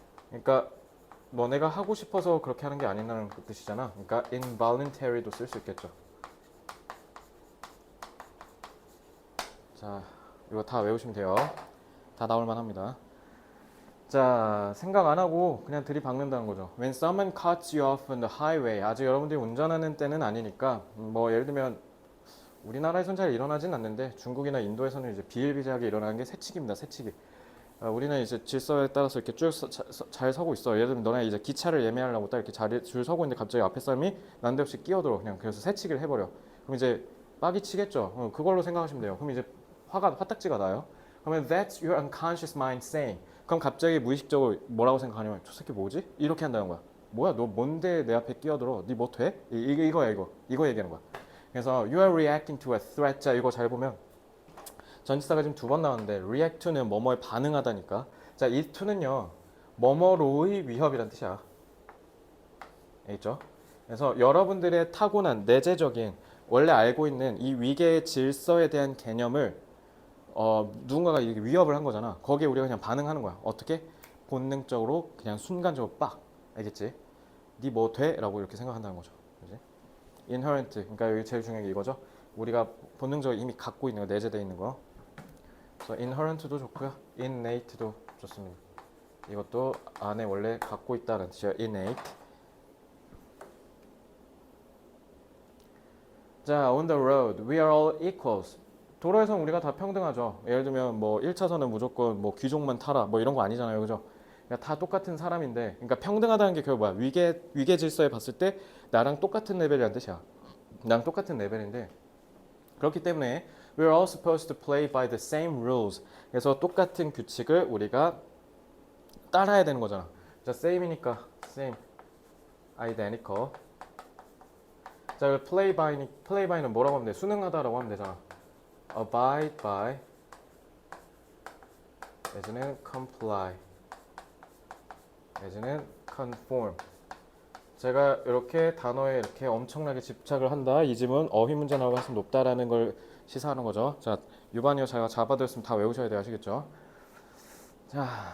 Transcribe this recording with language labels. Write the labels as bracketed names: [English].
[Korean] 그러니까 너네가 하고 싶어서 그렇게 하는 게 아니라는 그 뜻이잖아. 그러니까 involuntary도 쓸 수 있겠죠. 자, 이거 다 외우시면 돼요. 다 나올만 합니다. 자, 생각 안 하고 그냥 들이박는다는 거죠. [English] When someone cuts you off on the highway. [Korean] 아직 여러분들이 운전하는 때는 아니니까 뭐 예를 들면 우리나라에선 잘 일어나진 않는데 중국이나 인도에서는 이제 비일비재하게 일어나는 게 새치기입니다. 새치기. 우리는 이제 질서에 따라서 이렇게 쭉 잘 서고 있어. 예를 들면 너네 이제 기차를 예매하려고 딱 이렇게 줄 서고 있는데 갑자기 앞에 사람이 난데없이 끼어들어. 그냥 그래서 새치기를 해버려. 그럼 이제 빡이 치겠죠. 그걸로 생각하시면 돼요. 그럼 이제 화딱지가 나요. 그러면 [English] that's your unconscious mind saying. [Korean] 그럼 갑자기 무의식적으로 뭐라고 생각하냐면 저 새끼 뭐지? 이렇게 한다는 거야. 뭐야 너 뭔데 내 앞에 끼어들어? 니 뭐 돼? 이거야 이거 얘기하는 거야. 그래서 [English] you are reacting to a threat. [Korean] 자 이거 잘 보면 전치사가 지금 두 번 나왔는데 [English] react to [Korean] 는 뭐뭐에 반응하다니까. 자, 이 to는요. 뭐뭐로의 위협이란 뜻이야. 알겠죠? 그래서 여러분들의 타고난 내재적인 원래 알고 있는 이 위계의 질서에 대한 개념을 누군가가 이렇게 위협을 한 거잖아. 거기에 우리가 그냥 반응하는 거야. 어떻게? 본능적으로 그냥 순간적으로 빡. 알겠지? 니 뭐 돼? 라고 이렇게 생각한다는 거죠. 그지? inherent. 그러니까 여기 제일 중요한 게 이거죠. 우리가 본능적으로 이미 갖고 있는 거, 내재되어 있는 거. 그래서 inherent도 좋고요. innate도 좋습니다. 이것도 안에 원래 갖고 있다는 뜻이에요. [English] innate. [Korean] 자, [English] on the road, we are all equals. [Korean] 도로에서는 우리가 다 평등하죠. 예를 들면 뭐 1차선은 무조건 뭐 귀족만 타라 뭐 이런 거 아니잖아요. 그죠? 그러니까 다 똑같은 사람인데 그러니까 평등하다는 게 결국 뭐야? 위계 질서에 봤을 때 나랑 똑같은 레벨이라는 뜻이야. 나랑 똑같은 레벨인데 그렇기 때문에 [English] we're all supposed to play by the same rules. [Korean] 그래서 똑같은 규칙을 우리가 따라야 되는 거잖아. 자, same이니까 same, identical. 자, play by는 뭐라고 하면 돼? 순응하다라고 하면 되잖아. [English] abide by, [Korean] 예전에는 [English] comply, 예전에는 conform. [Korean] 제가 이렇게 단어에 이렇게 엄청나게 집착을 한다. 이 집은 어휘 문제 나올 가능성이 높다라는 걸 시사하는 거죠. 자, 유반이어 제가 잡아드렸으면 다 외우셔야 돼요. 아시겠죠? 자,